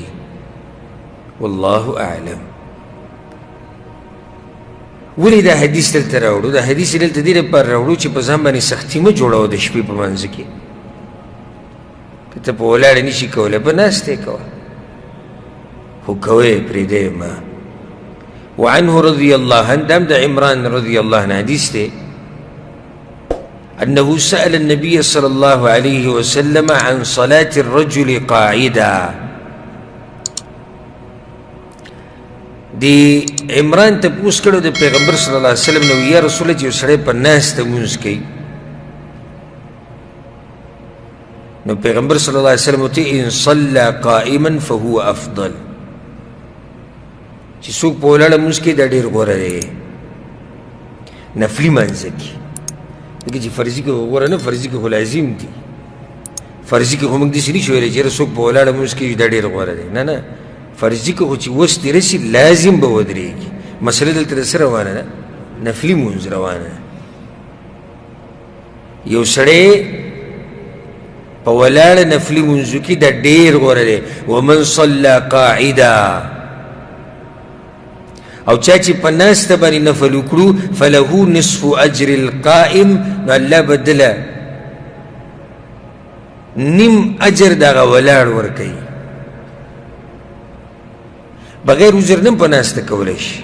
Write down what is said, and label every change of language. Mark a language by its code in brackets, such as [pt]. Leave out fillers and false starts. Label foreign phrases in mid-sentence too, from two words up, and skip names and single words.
[ar] والله اعلم. [ps] ولې دا حدیث دلته راوړو؟ دا حدیث دلته دې لپاره راوړو چې په ځان باندې سختي مه جوړوه د شپې په منځ کې. که ته په ولاړې نشي کولی، په ناستې کوه، خو کوی پرېږدی مه. [ar] وعنه رضي الله عنه، [ps] دا هم د عمران [ar] رضي الله عنه [ps] حدیث دی، [ar] أنه سأل النبي صلى الله عليه وسلم عن صلاة الرجل قاعدا. [ps] دی عمران تپوس کړو د پیغمبر [ar] صلی الله علیه وسلم [ps] نو، [ar] یا رسول الله [ps] چې یو سړی په ناسته لمونځ کوي، نو پیغمبر [ar] صلی الله علیه وسلم [ps] ورته [ar] ان صلى قائما فهو افضل، [ps] چې څوک په ولاړه لمونځ کوي دا ډېر غوره دی نفلي مانځه کې. لکه چې فرضي کې غوره نه، فرضي کې خو لازم دي. فرضي کې خو موږ داسې نشو ویلی چې څوک په ولاړه لمونځ کوي دا ډېر غوره دی. نه نه، فرضي کې خو چې وس دې رسي لازم به ودرېږي. مسله دلته د څه روانه ده؟ نفلي مونځ روانه ده. یو سړی په ولاړه نفلي مونځو کې دا ډېر غوره دی. [ar] ومن صلى قاعدا، [ps] او چا چې په ناسته باندې نفل وکړو [ar] فله نصف اجر القائم، [ps] نو الله به دله نیم اجر دغه ولاړ ورکوي. بغیر عذر نه هم په ناسته کولی شي.